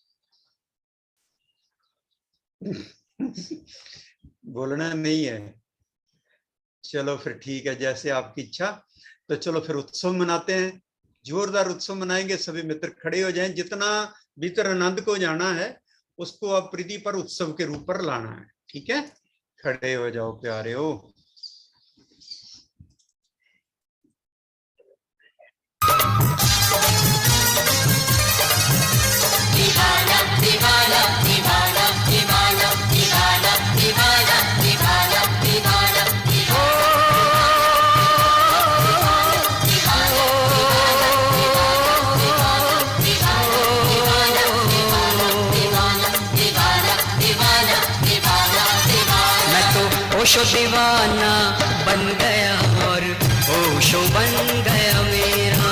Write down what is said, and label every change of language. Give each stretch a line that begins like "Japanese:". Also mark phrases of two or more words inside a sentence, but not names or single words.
Hindi: बोलना नहीं है, चलो फिर ठीक है, जैसे आपकी इच्छा। तो चलो फिर उत्सव मनाते हैं। जोरदार उत्सव मनाएंगे, सभी मित्र खड़े हो जाएं। जितना भीतर आनंद को जाना है उसको अब प्रीति पर उत्सव के रूप पर लाना है। ठीक है, खड़े हो जाओ प्यारे हो। दीवाना दीवाना दीवाना दीवाना दीवाना दीवाना दीवाना दीवाना मैं तो ओशो दीवाना बन गया और ओशो बन गया मेरा।